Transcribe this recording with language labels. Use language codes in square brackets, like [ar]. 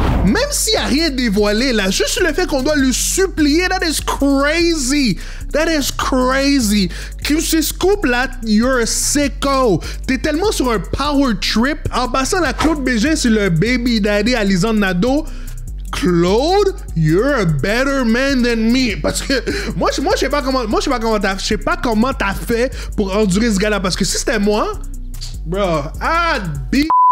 [fr] Même s'il n'y a rien dévoilé, là, juste le fait qu'on doit le supplier, [en] that is crazy. That is crazy. QC Scoop, là, you're a sicko. [fr] T'es tellement sur un power trip. En passant, la Claude Bégin, c'est le baby daddy à Lisande Nadeau. [en] Claude, you're a better man than me. [fr] Parce que moi, je sais pas comment t'as fait pour endurer ce gars-là. Parce que si c'était moi, bro, [en] I'd be.